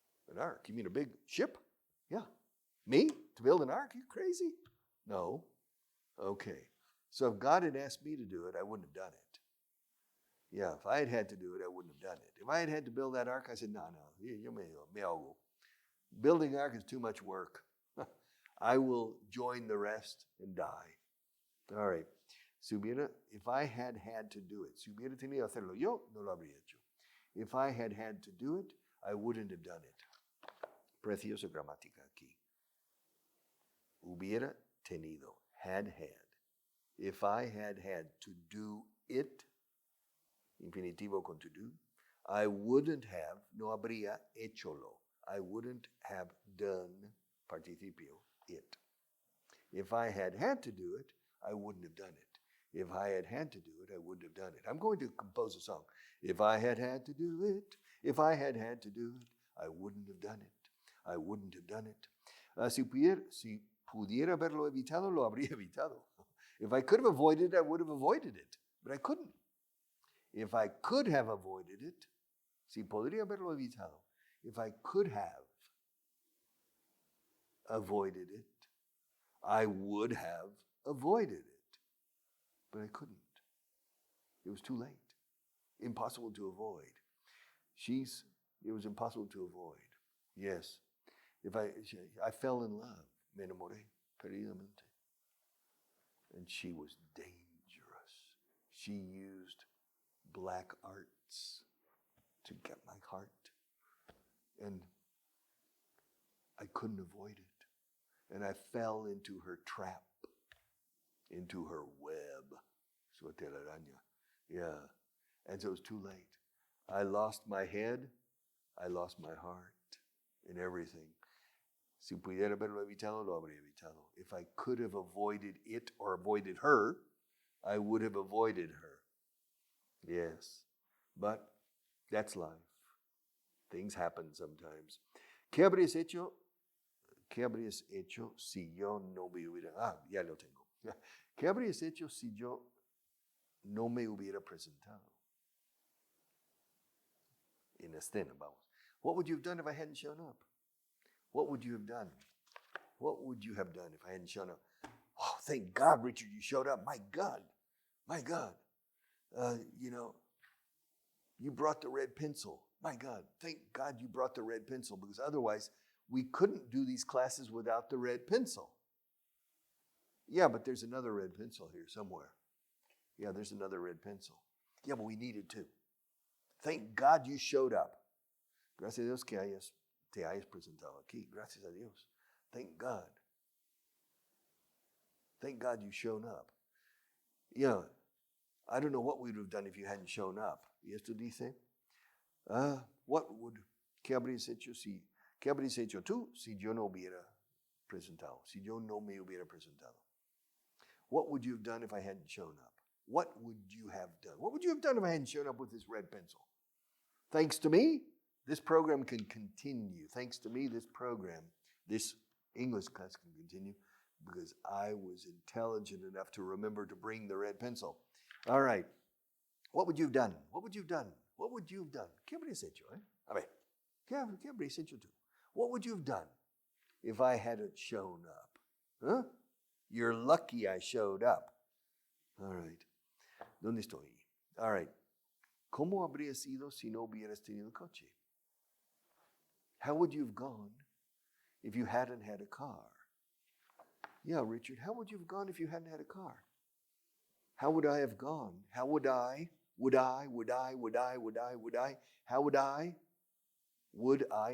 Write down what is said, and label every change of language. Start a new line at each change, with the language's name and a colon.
English: An ark? You mean a big ship? Yeah. Me? To build an ark? You crazy? No. Okay. So if God had asked me to do it, I wouldn't have done it. Yeah, if I had to do it, I wouldn't have done it. If I had to build that ark, I said, no,
Spanish: yo me ahogo.
English: Building an ark is too much work. I will join the rest and die. All right. If I had to do it,
Spanish: si hubiera tenido que hacerlo yo, no lo habría hecho.
English: If I had to do it, I wouldn't have done it.
Spanish: Preciosa gramática aquí. Hubiera tenido,
English: had. If I had to do it,
Spanish: infinitivo con to do,
English: I wouldn't have,
Spanish: no habría hecholo.
English: I wouldn't have done, participio, it. If I had to do it, I wouldn't have done it. If I had to do it, I wouldn't have done it. I'm going to compose a song. If I had to do it, if I had to do it, I wouldn't have done it. I wouldn't have done it.
Spanish: Si pudiera haberlo evitado, lo habría evitado.
English: If I could have avoided it, I would have avoided it. But I couldn't. If I could have avoided it,
Spanish: si podría haberlo evitado.
English: If I could have avoided it, I would have avoided it. But I couldn't. It was too late. Impossible to avoid. It was impossible to avoid. Yes. I fell in love.
Spanish: Me enamoré perdidamente.
English: And she was dangerous. She used black arts to get my heart. And I couldn't avoid it. And I fell into her trap, into her web.
Spanish: Su telaraña.
English: Yeah. And so it was too late. I lost my head. I lost my heart and everything.
Spanish: Si pudiera haberlo evitado, lo habría evitado.
English: If I could have avoided it or avoided her, I would have avoided her. Yes. But that's life. Things happen sometimes.
Spanish: ¿Qué habrías hecho? ¿Qué habrías hecho si yo no me hubiera... ya lo tengo. ¿Qué habrías hecho si yo no me hubiera presentado? In escena, vamos.
English: What would you have done if I hadn't shown up? What would you have done? What would you have done if I hadn't shown up? Oh, thank God, Richard, you showed up. My God. My God. You brought the red pencil. My God, thank God you brought the red pencil, because otherwise we couldn't do these classes without the red pencil. Yeah, but there's another red pencil here somewhere. Yeah, there's another red pencil. Yeah, but we need it too. Thank God you showed up.
Spanish: Gracias a Dios que te hayas presentado aquí. Gracias a Dios.
English: Thank God. Thank God you shown up. Yeah, I don't know what we would have done if you hadn't shown up.
Spanish: ¿Y esto dice? ¿Qué habrías hecho tú si yo no hubiera presentado? Si yo no me hubiera presentado.
English: What would you have done if I hadn't shown up? What would you have done? What would you have done if I hadn't shown up with this red pencil? Thanks to me, this program can continue. Thanks to me, this English class can continue because I was intelligent enough to remember to bring the red pencil. All right. What would you have done? What would you have done? What would you have done?
Spanish: ¿Qué habrías hecho? A ver, ¿qué habrías hecho tú?
English: What would you have done if I hadn't shown up? Huh? You're lucky I showed up. All right.
Spanish: ¿Dónde estoy?
English: All right.
Spanish: ¿Cómo habrías ido si no hubieras tenido coche?
English: How would you have gone if you hadn't had a car? Yeah, Richard, how would you have gone if you hadn't had a car? How would I have gone? How would I? Would I? How would I? Would I?